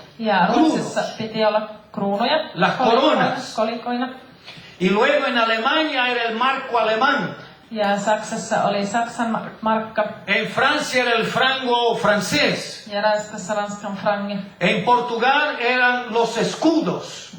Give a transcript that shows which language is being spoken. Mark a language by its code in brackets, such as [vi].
[fi] Ja Ruotsissa piti olla kruunuja. [es] Las coronas. [fi] Kolikoina. [es] Y luego en Alemania era el marco alemán. [fi] Ja Saksassa oli Saksan markka. [es] En Francia era el franco francés. [fi] Ja Ranskassa Ranskan frangi. [es] En Portugal eran los escudos.